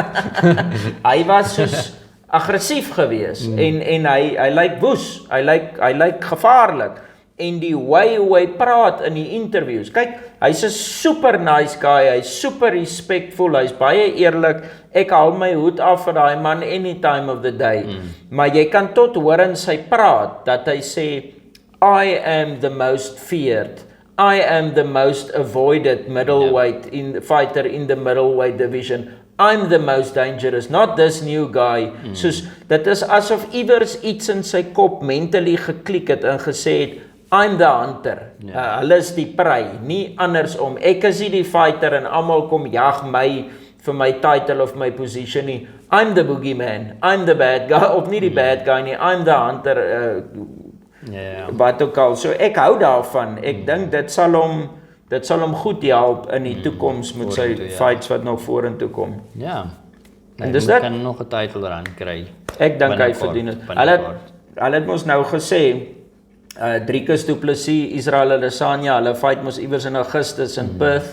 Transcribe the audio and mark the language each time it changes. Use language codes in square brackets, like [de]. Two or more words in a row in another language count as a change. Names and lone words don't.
[af] hy was soos aggressief geweest en hy lyk woes. Hy lyk gevaarlik. En die way hoe hy praat in die interviews. Kyk, hy's 'n [en] super nice guy, [af] hy's [en] super respectful, [af] hy's baie eerlik. Ek haal my hoed af vir daai man [en] any time of the day. [af] Maar jy kan tot hoor in sy praat dat hy sê [en] I am the most feared. I am the most avoided middleweight fighter in the middleweight division. I'm the most dangerous, not this new guy. [af] Soos dit is asof iewers iets in sy kop mentally geklik het en gesê het [en] I'm the hunter. [af] Hulle is die prey, nie andersom. Ek is nie die fighter en almal kom jag my vir my title of my position nie. [en] I'm the boogeyman. I'm the bad guy, [af] of nie die [en] bad guy nie. I'm the hunter. [af] Wat ook al. So ek hou daarvan. Ek dink dit sal hom goed help in die toekoms met sy fights wat nog vorentoe kom. Ja. En dis dit. Kan nog 'n title run kry. Ek dink hy verdien dit. Hulle het mos nou gesê Dricus Du Plessis, Israel Adesanya, hulle fight mos iewers in Augustus in Perth.